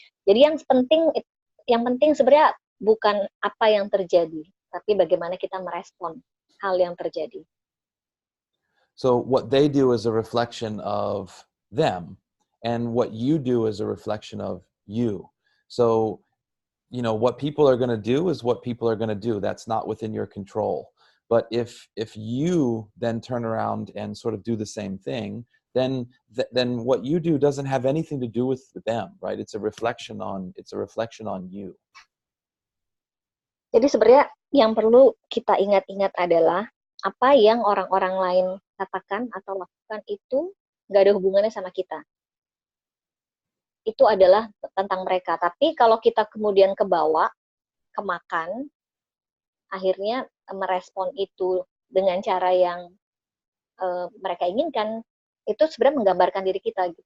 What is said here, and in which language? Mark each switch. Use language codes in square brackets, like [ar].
[id] Jadi yang penting sebenarnya bukan apa yang terjadi, tapi bagaimana kita merespon hal yang terjadi. [en] So what they do is a reflection of them, and what you do is a reflection of you. So what people are going to do is what people are going to do. That's not within your control. But if you then turn around and sort of do the same thing, then what you do doesn't have anything to do with them, right? It's a reflection on you. [id] Jadi sebenarnya yang perlu kita ingat-ingat adalah apa yang orang-orang lain katakan atau lakukan itu nggak ada hubungannya sama kita. Itu adalah tentang mereka. Tapi kalau kita kemudian kemakan, akhirnya merespon itu dengan cara yang mereka inginkan, itu sebenarnya menggambarkan diri kita.